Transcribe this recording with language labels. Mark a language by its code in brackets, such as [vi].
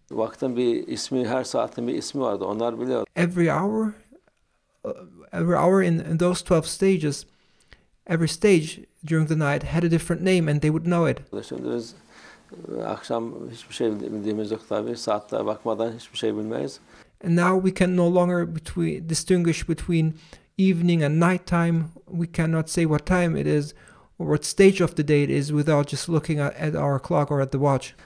[tr] Vaktin bir ismi, her saatin bir ismi vardı. Onlar biliyor. [en] Every hour in those 12 stages, every stage during the night had a different name, and they would know it. [tr] Şimdi biz akşam hiçbir şey bildiğimiz yok tabii. Saatte bakmadan hiçbir şey bilmeyiz. [en] And now we can no longer distinguish between evening and nighttime. We cannot say what time it is or what stage of the day it is without just looking at our clock or at the watch.